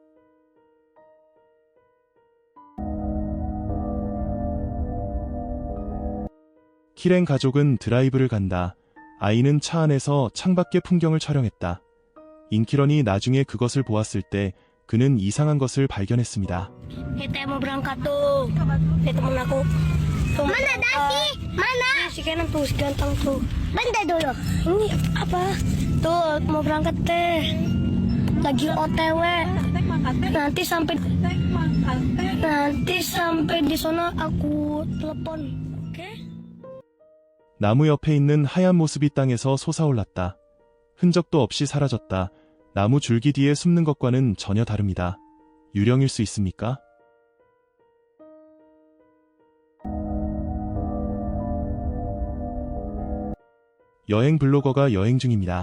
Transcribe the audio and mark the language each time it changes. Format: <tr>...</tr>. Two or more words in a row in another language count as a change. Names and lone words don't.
<ko>키렌 가족은 드라이브를 간다. 아이는 차 안에서 창밖의 풍경을 촬영했다. 인키런이 나중에 그것을 보았을 때 그는 이상한 것을 발견했습니다.</ko> <id>Kita mau berangkat tuh. Temen aku. Tuh, mana Dasi? Mana? Si Kenan tuh, si ganteng tuh. Bentar dulu. Ini apa? Tuh, mau berangkat teh. Lagi OTW. Nanti sampai di sana aku telepon. Oke?</id> <ko>나무 옆에 있는 하얀 모습이 땅에서 솟아올랐다. 흔적도 없이 사라졌다. 나무 줄기 뒤에 숨는 것과는 전혀 다릅니다. 유령일 수 있습니까? 여행 블로거가 여행 중입니다.</ko>